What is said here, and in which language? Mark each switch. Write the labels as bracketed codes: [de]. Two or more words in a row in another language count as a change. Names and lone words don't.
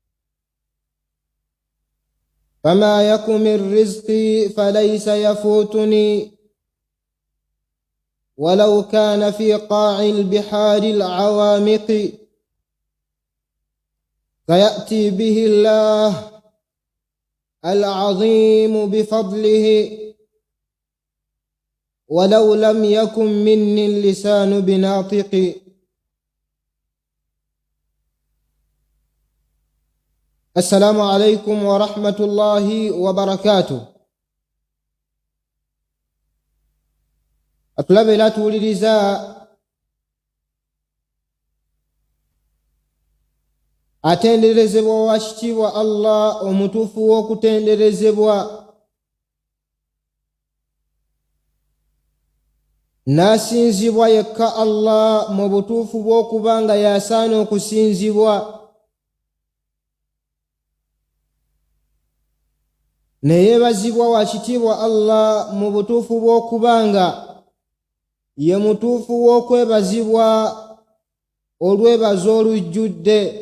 [ar] فما يكن من رزقي فليس يفوتني ولو كان في قاع البحار العوامق، فيأتي به الله العظيم بفضله ولو لم يكن مني اللسان بناطق. السلام عليكم ورحمة الله وبركاته. [lg] atulabira tuwuliriza atenderezebwa wa kitiibwa Allah omutuufu w'okutenderezebwa, n'asinzibwa yekka Allah mu butuufu bw'okuba nga y'asaana okusinzibwa, ne yeebazibwa wa kitiibwa Allah mu butuufu bw'okuba nga ye mutuufu w'okwebazibwa olwebazo olujjudde.